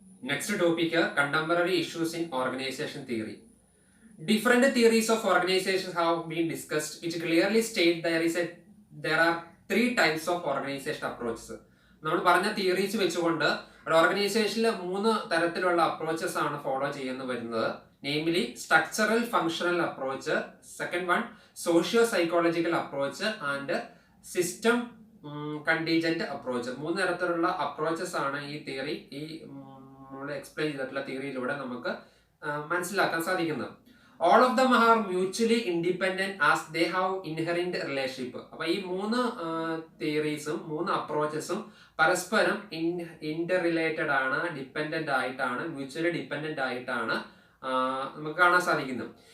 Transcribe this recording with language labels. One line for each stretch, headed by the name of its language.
English: Next topic contemporary issues in organization theory. Different theories of organizations have been discussed. It clearly states there are three types of organization approaches.
Malayalam: നമ്മൾ പറഞ്ഞ theories വെച്ചുകൊണ്ട് ഒരു ഓർഗനൈസേഷനിൽ 3 തരത്തിലുള്ള approaches ആണ് follow ചെയ്യുന്നു വരുന്നത്.
English: Namely structural functional approach, second one socio psychological approach and system contingent approach.
Malayalam: 3 തരത്തിലുള്ള അപ്രോച്ചസ് ആണ് ഈ തിയറി നമ്മൾ എക്സ്പ്ലെയിൻ ചെയ്തിട്ടുള്ള തിയറിയിലൂടെ നമുക്ക് മനസ്സിലാക്കാൻ സാധിക്കുന്നത്.
English: All of them are mutually independent as they have inherent relationship.
Malayalam: അപ്പോൾ ഈ 3 തിയറീസും 3 അപ്രോച്ചസും പരസ്പരം ഇന്റർറിലേറ്റഡ് ആണ്, ഡിപ്പെൻഡന്റ് ആയിട്ടാണ്, മ്യൂച്വലി ഡിപ്പെൻഡന്റ് ആയിട്ടാണ് നമുക്ക് കാണാൻ സാധിക്കുന്നത്.